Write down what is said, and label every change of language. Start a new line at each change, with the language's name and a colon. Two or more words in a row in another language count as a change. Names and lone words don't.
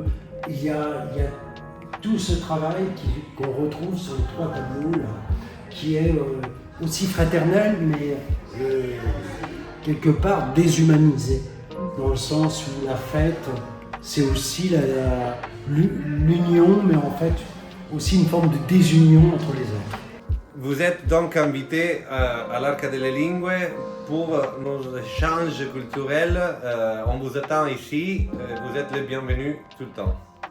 French: Il y a tout ce travail qu'on retrouve sur les 3 tableaux, là, qui est aussi fraternel, mais quelque part déshumanisé, dans le sens où la fête, c'est aussi l'union, mais en fait aussi une forme de désunion entre les êtres. Vous êtes donc invité à l'Arca delle Lingue pour nos échanges culturels. On vous attend ici. Vous êtes les bienvenus tout le temps.